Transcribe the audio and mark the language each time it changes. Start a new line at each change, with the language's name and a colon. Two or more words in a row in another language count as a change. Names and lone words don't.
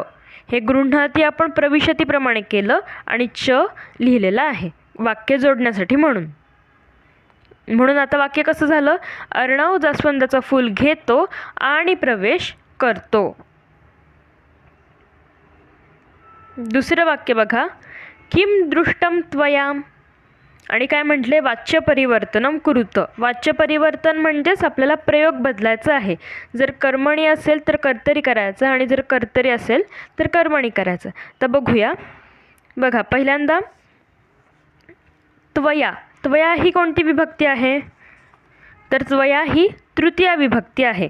Marathi: हे गृह्णाती आपण प्रविशतीप्रमाणे केलं आणि च लिहिलेलं आहे वाक्य जोडण्यासाठी. म्हणून आता वाक्य कसं झालं, अर्णव जास्वंदाचं फूल घेतो आणि प्रवेश करतो. दुसरं वाक्य बघा,
Sanskrit: किम दृष्टम त्वया.
Marathi: आणि काय म्हटले,
Sanskrit: वाच्य परिवर्तनम कुरुत.
Marathi: वाच्य परिवर्तन म्हणजेच आपल्याला प्रयोग बदलायचा आहे. जर कर्मणी असेल तर कर्तरी करायचं आणि जर कर्तरी असेल तर कर्मणी करायचं. तर बघूया. बघा, पहिल्यांदा त्वया. त्वया ही कोणती विभक्ती आहे, तर त्वया ही तृतीया विभक्ती आहे.